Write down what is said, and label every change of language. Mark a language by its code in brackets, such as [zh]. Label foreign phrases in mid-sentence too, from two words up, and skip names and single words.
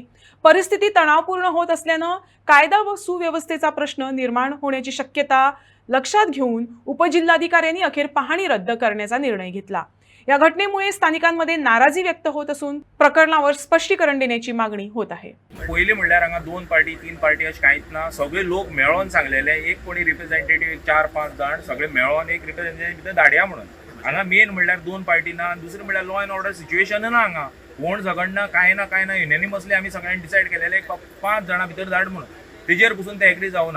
[mr] परिस्थिती तणावपूर्ण होत असल्याने कायदा व सुव्यवस्थेचा प्रश्न निर्माण होण्याची शक्यता लक्षात घेऊन उपजिल्हाधिकाऱ्यांनी अखेर पाहणी रद्द करण्याचा निर्णय घेतला। या घटनेमुळे स्थानिकांमध्ये नाराजी व्यक्त होत असून प्रकरणावर स्पष्टीकरण देण्याची मागणी होत आहे। [kok] पहिले म्हणल्यार हांगा 2 पार्टी 3 पार्टी अशें कांयच ना, सगळे लोक मेळोन सांगलेले एक कोणी रिप्रेझेंटेटिव्ह 4-5 जाण सगळे मेळोन एक रिप्रेझेंटेटिव्ह भितर धाडया म्हणून। हांगा मेन म्हणल्यार 2 पार्टी ना, दुसरें म्हणल्यार [en] law and order situation [kok] ना, हांगा कोण झगडना काय ना युनिनिमसली आमी सगळ्यांनी डिसायड केलेले एक 5 जाणां भितर धाड म्हणून, तेजेर पसून ते एग्री जावना।